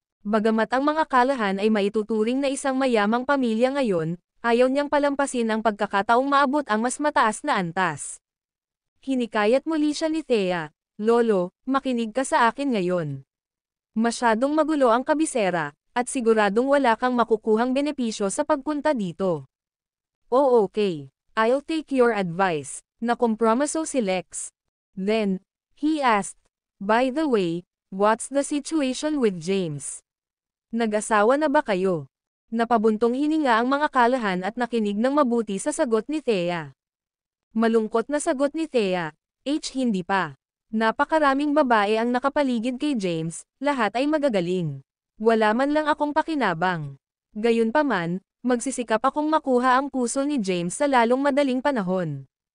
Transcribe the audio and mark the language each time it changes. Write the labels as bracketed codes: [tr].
[tl] Bagamat ang mga kalahan ay maituturing na isang mayamang pamilya ngayon, ayaw niyang palampasin ang pagkakataong maabot ang mas mataas na antas. Hinikayat muli siya ni Thea, Lolo, makinig ka sa akin ngayon. Masyadong magulo ang kabisera, at siguradong wala kang makukuhang benepisyo sa pagpunta dito. [en] Oh okay, I'll take your advice, [tl] nakompromiso si Lex. [en] Then, he asked, by the way, what's the situation with James? [tl] Nag-asawa na ba kayo? Napabuntong hininga ang mga kalahan at nakinig ng mabuti sa sagot ni Thea. Malungkot na sagot ni Thea, hindi pa. Napakaraming babae ang nakapaligid kay James, lahat ay magagaling. Wala man lang akong pakinabang. Gayunpaman, magsisikap akong makuha ang puso ni James sa lalong madaling panahon.